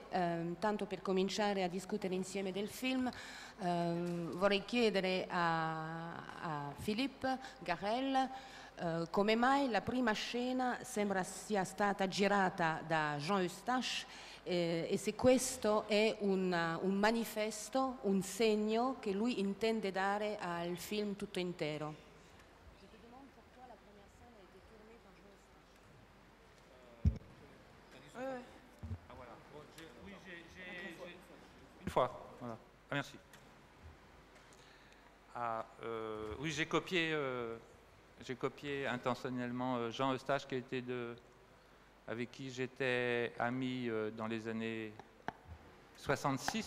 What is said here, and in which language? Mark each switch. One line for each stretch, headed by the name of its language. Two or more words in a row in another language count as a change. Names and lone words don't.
Italian: Tanto per cominciare a discutere insieme del film, vorrei chiedere a Philippe Garrel come mai la prima scena sembra sia stata girata da Jean Eustache e se questo è un manifesto, un segno che lui intende dare al film tutto intero.
French: Une fois, voilà. Ah, merci. Oui, j'ai copié intentionnellement Jean Eustache, avec qui j'étais ami dans les années 66.